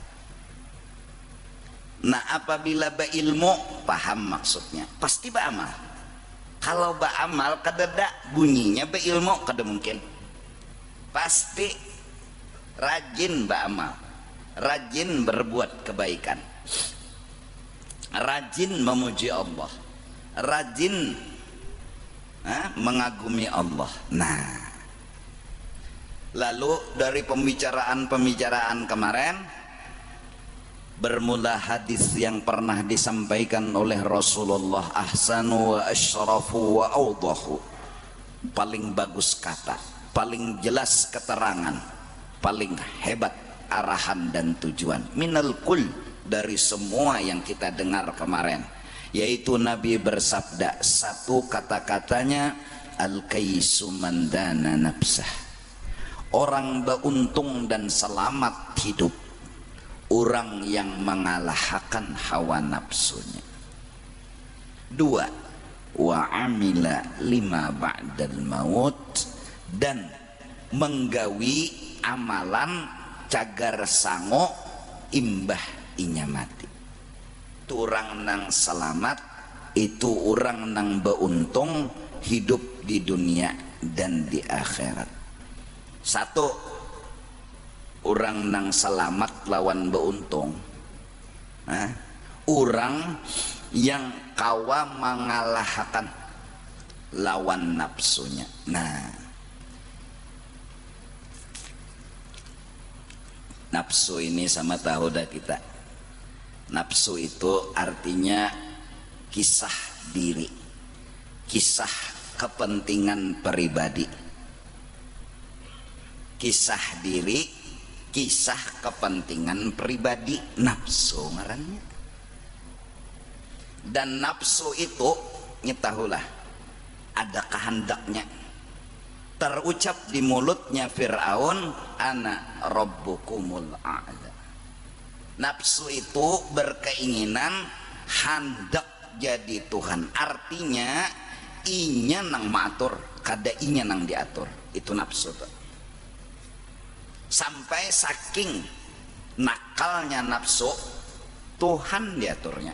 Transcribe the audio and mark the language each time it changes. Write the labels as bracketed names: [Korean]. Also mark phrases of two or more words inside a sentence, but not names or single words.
[Indonesian] Nah, apabila berilmu, paham maksudnya, pasti beramal. [Banjar] Kalau beramal kadada bunyinya berilmu, kada mungkin. [Indonesian] Pasti rajin beramal, rajin berbuat kebaikan, rajin memuji Allah, rajin mengagumi Allah. Nah, lalu dari pembicaraan kemarin bermula hadis yang pernah disampaikan oleh Rasulullah, [Arabic] ahsanu wa asyrafu wa awdahu, [Indonesian] paling bagus kata, paling jelas keterangan, paling hebat arahan dan tujuan, [Arabic] minal kul, [Indonesian] dari semua yang kita dengar kemarin, yaitu Nabi bersabda, satu kata-katanya, [Arabic] al-kaisu man dana nafsah, [Indonesian] orang beruntung dan selamat hidup orang yang mengalahkan hawa nafsunya. 2, [Arabic] wa amila lima ba'dal maut, [Banjar] dan menggawi amalan cagar sango imbah inya mati. Itu orang nang selamat, itu orang nang beruntung hidup di dunia dan di akhirat. 1, orang nang selamat lawan beruntung, orang yang kawa mengalahkan lawan nafsunya. Nah, nafsu ini sama tahu dah kita. Nafsu itu artinya kisah diri, kisah kepentingan pribadi, kisah diri, kisah kepentingan pribadi, nafsu ngarannya. Dan nafsu itu nyetahulah ada kehendaknya. [Indonesian] Terucap di mulutnya Fir'aun, [Arabic] ana rabbukumul a'la. [Banjar] Nafsu itu berkeinginan hendak jadi Tuhan, artinya inya nang maatur, kada inya nang diatur. Itu nafsu tuh. Sampai saking nakalnya nafsu, Tuhan diaturnya.